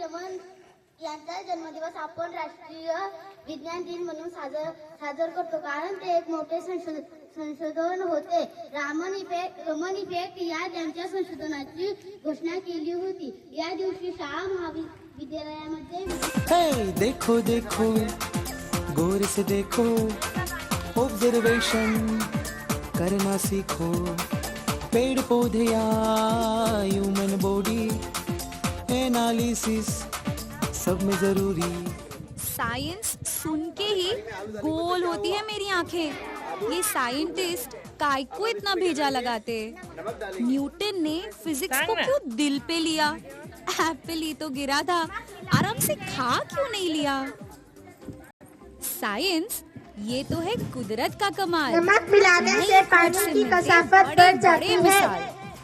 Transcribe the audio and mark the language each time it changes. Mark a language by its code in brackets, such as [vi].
[mr] रमन यांचा जन्मदिवस आपण राष्ट्रीय विज्ञान दिन म्हणून साजर करतो, कारण ते एक मोठे संशोधन होते. रमन इफेक्ट या त्यांच्या संशोधनाची घोषणा केली होती. या दिवशी शाळा महाविद्यालयामध्ये [hi] देखो देखो गौर से देखो, ऑब्जर्वेशन करना सीखो, पेड़ पौधे या ह्यूमन बॉडी एनालिसिस सब में जरूरी. साइंस सुन के ही गोल होती है मेरी आंखें. ये साइंटिस्ट काय को इतना भेजा लगाते. न्यूटन ने फिजिक्स को क्यों दिल पे लिया. एप्पल ही तो गिरा था, आराम से खा क्यों नहीं लिया. साइंस ये तो है कुदरत का कमाल. नमक मिलाने से पानी की कसाफत बढ़ जाती है.